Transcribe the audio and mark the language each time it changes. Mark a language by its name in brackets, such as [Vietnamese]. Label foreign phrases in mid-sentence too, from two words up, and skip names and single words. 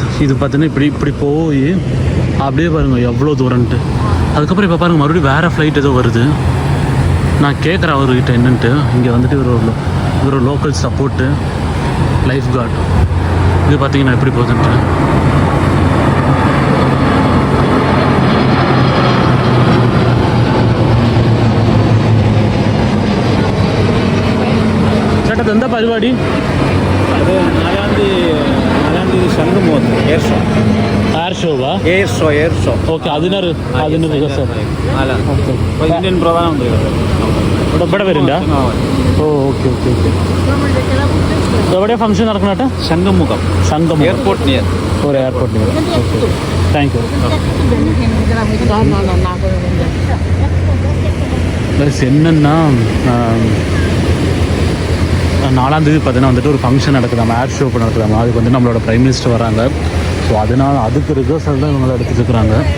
[Tamil] இது பார்த்தீங்கன்னா இப்படி போய் அப்படியே பாருங்கள் எவ்வளோ தூரன்ட்டு. அதுக்கப்புறம் இப்போ பாருங்கள் மறுபடியும் வேறு ஃப்ளைட் ஏதோ வருது. நான் கேட்குறேன் அவர்கிட்ட என்னன்ட்டு. இங்கே வந்துட்டு ஒரு [English] local support life guard. [Tamil] இது பார்த்தீங்கன்னா எப்படி போகுதுன்ட்டு. [Malayalam] ചേട്ടാ എന്താ പരിപാടി? അത് നാലാം തീയതി ശംഖുമുഖം [English] air show. air show okay. [Malayalam] അതിനൊരു റിഹേഴ്സൽ ഇന്ത്യൻ പ്രധാനമന്ത്രി ഇവിടെ വരില്ല. ഓ ഓക്കെ. എവിടെയാണ് ഫംഗ്ഷൻ നടക്കണേട്ടെ? ശംഖുമുഖം [English] airport near. ഒരു airport near. okay, thank you. [Tamil] என்னன்னா 4ஆம் தேதி பார்த்தீங்கன்னா வந்துட்டு ஒரு ஃபங்க்ஷன் நடக்குதாமா, [English] air show [Tamil] நடக்குதாமா. அதுக்கு வந்து நம்மளோட [English] prime minister [Tamil] வராங்க. ஸோ அதனால் அதுக்கு ரிஹர்சல் தான் இவங்களை எடுத்துட்டு இருக்கிறாங்க.